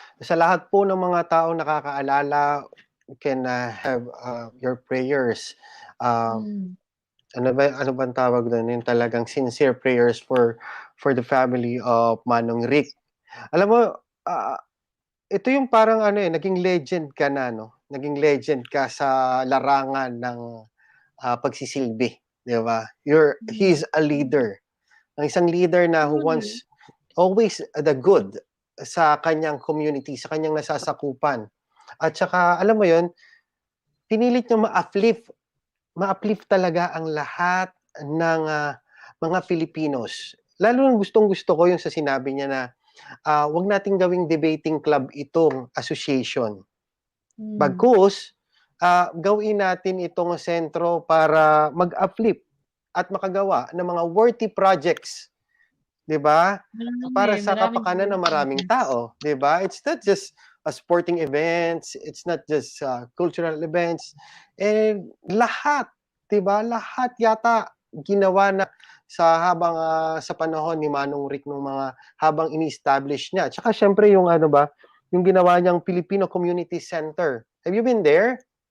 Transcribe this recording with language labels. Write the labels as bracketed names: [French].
[Filipino] Sa lahat po ng mga taong nakakaalala, [English] you can have your prayers. Mm. [Filipino] Ano bang tawag doon? Yung talagang [English] sincere prayers for the family of Manong Rick. [Filipino] Alam mo, ito yung parang naging legend ka na, no? Naging legend ka sa larangan ng pagsisilbi, di ba? [English] He's a leader. Ang isang leader na who wants always the good sa kanyang community, [Filipino] sa kanyang nasasakupan. At saka, alam mo yun, pinilit niya ma-uplift talaga ang lahat ng mga Filipinos. Lalo nang gustong-gusto ko yung sa sinabi niya na wag nating gawing debating club itong association. Bagkus, gawin natin itong sentro para mag-uplift at makagawa ng mga worthy projects. 'Di ba? Para sa kapakanan ng maraming tao, 'di ba? [English] It's not just sporting events, it's not just cultural events, and lahat, 'di ba? [Filipino] Lahat yata ginawa na sa habang sa panahon ni Manong Rick nung mga habang ini-establish niya. Tsaka syempre yung yung ginawa niyang Filipino Community Center. [English] Have you been there?